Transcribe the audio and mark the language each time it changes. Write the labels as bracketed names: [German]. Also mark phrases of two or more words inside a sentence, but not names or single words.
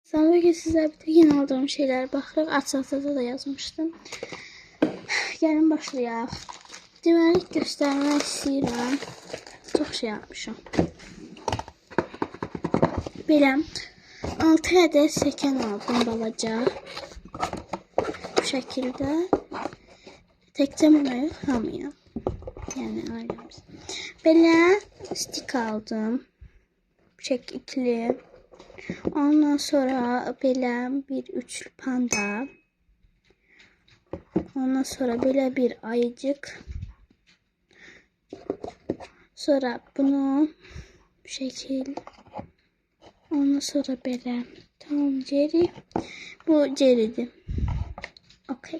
[Turkish] Sonra bugün sizler bir tek yeni aldığım şeyler baxırıq. [Azerbaijani] Açıqda da yazmışdım. Gəlin başlayaq. Deməli göstərmək istəyirəm. [Turkish] Çox şey yapmışım. [Azerbaijani] Belə 6 ədəd səkən aldım balaca. Bu şəkildə. Təkcə mənə yox, hamıya. Yəni ailəmiz. Belə stik aldım. Şəkilli. Ondan sonra belə bir üçlü panda. [Turkish] Ondan sonra böyle bir ayıcık. Sonra bunu bu şekil. Ondan sonra böyle. Tamam Jerry. Bu Jerry'di. Okey.